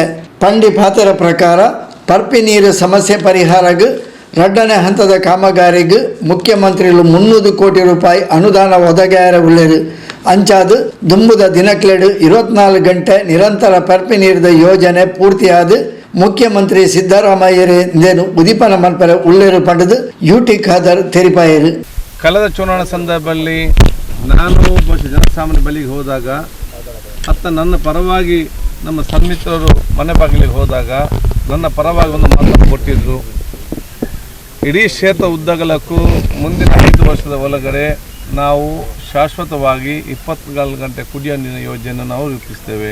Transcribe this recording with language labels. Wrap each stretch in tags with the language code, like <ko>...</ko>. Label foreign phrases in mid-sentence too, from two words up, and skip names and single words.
<tcy>ಪಂಡಿ ಪಾತ್ರ ಪ್ರಕಾರ ಪರ್ಪಿ ನೀರು ಸಮಸ್ಯೆ ಪರಿಹಾರಕ್ಕೆ ಎರಡನೇ ಹಂತದ ಕಾಮಗಾರಿಗೆ ಮುಖ್ಯಮಂತ್ರಿಗಳು 300 ಕೋಟಿ ರೂಪಾಯಿ ಅನುದಾನ ಒದಗ್ಯಾರ ಉಳ್ಳರು. ಅಂಚಾದು ದುಂಬುದ ದಿನಕ್ಲೆಡು 24 ಗಂಟೆ ನಿರಂತರ ಪರ್ಪಿ ನೀರಿದ ಯೋಜನೆ ಪೂರ್ತಿಯಾದ ಮುಖ್ಯಮಂತ್ರಿ ಸಿದ್ದರಾಮಯ್ಯರೇಂದೇನು ಉದಿಪನ ಮನ್ಪರ ಉಳ್ಳೇರು ಪಡೆದು ಯುಟಿ ಖಾದರ್ ತೆರಿಪಾಯರು.</tcy> <kn>ಕಳೆದ ಚುನಾವಣಾ ಸಂದರ್ಭದಲ್ಲಿ ನಾನು ಜನಸಾಮಾನ್ಯ ಬಳಿಗೆ ಹೋದಾಗ ನನ್ನ ಪರವಾಗಿ ನಮ್ಮ ಸನ್ಮಿತ್ರರು ಮನೆ ಬಾಗಿಲಿಗೆ ಹೋದಾಗ ನನ್ನ ಪರವಾಗಿ ಒಂದು ಮಾತನ್ನು ಕೊಟ್ಟಿದ್ದರು. ಇಡೀ ಕ್ಷೇತ್ರ ಉದ್ದಗಲಕ್ಕೂ ಮುಂದಿನ 5 ವರ್ಷದ ಒಳಗಡೆ ನಾವು ಶಾಶ್ವತವಾಗಿ 24 ಗಂಟೆ ಕುಡಿಯುವ ನೀರಿನ ಯೋಜನೆಯನ್ನು ನಾವು ರೂಪಿಸ್ತೇವೆ.</kn>